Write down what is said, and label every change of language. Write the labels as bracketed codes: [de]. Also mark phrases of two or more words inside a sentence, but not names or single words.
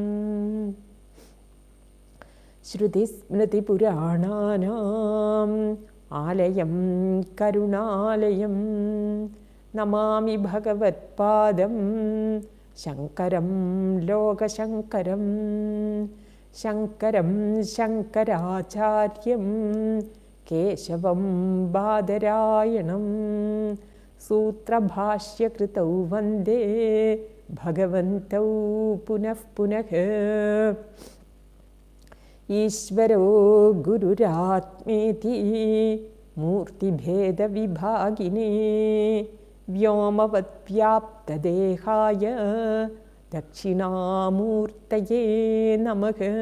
[sa] ശ്രുതിസ്മൃതിപുരാണാനാം ആലയം കരുണാലയം നമാമി ഭഗവത്പാദം ശങ്കരം ലോകശങ്കരം. ശങ്കരം ശങ്കരാചാര്യം കേശവം ബാദരായണം സൂത്രഭാഷ്യകൃതൗ വന്ദേ ഭഗവന്തൗ പുനഃ പുനഃ. ईश्वरो गुरुरात्मेति मूर्तिभेदविभागिने व्योमवद्व्याप्तदेहाय दक्षिणामूर्तये नमः।